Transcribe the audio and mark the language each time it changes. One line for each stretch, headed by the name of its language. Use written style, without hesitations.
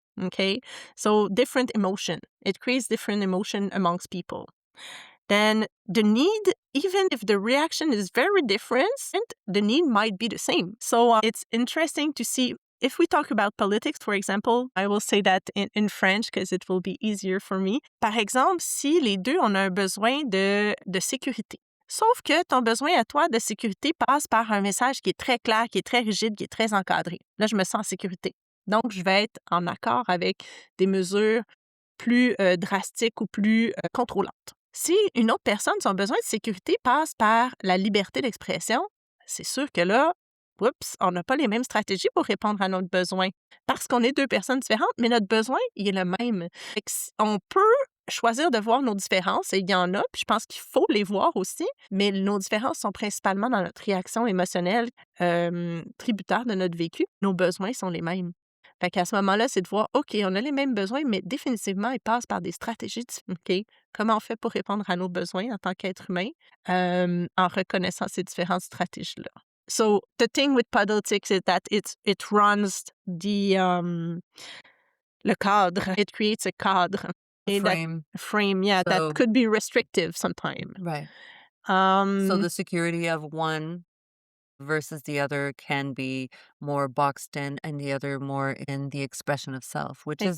English: Okay, so different emotion. It creates different emotion amongst people. Then the need, even if the reaction is very different, the need might be the same. So it's interesting to see. If we talk about politics, for example, I will say that in French because it will be easier for me.
French: Par exemple, si les deux on a un besoin de sécurité. Sauf que ton besoin à toi de sécurité passe par un message qui est très clair, qui est très rigide, qui est très encadré. Là, je me sens en sécurité. Donc, je vais être en accord avec des mesures plus drastiques ou plus contrôlantes. Si une autre personne, son besoin de sécurité passe par la liberté d'expression, c'est sûr que là, oups, on n'a pas les mêmes stratégies pour répondre à notre besoin. Parce qu'on est deux personnes différentes, mais notre besoin, il est le même. On peut choisir de voir nos différences, et il y en a, puis je pense qu'il faut les voir aussi, mais nos différences sont principalement dans notre réaction émotionnelle tributaire de notre vécu. Nos besoins sont les mêmes. Fait qu'à ce moment-là, c'est de voir, OK, on a les mêmes besoins, mais définitivement, ils passent par des stratégies. OK, comment on fait pour répondre à nos besoins en tant qu'être humain en reconnaissant ces différentes stratégies-là?
English: So the thing with politics is that it runs
French: le cadre.
English: It creates a cadre. Frame. Yeah, So, that could be restrictive sometimes. right. So the security of one versus the other can be more boxed in and the other more in the expression of self, which is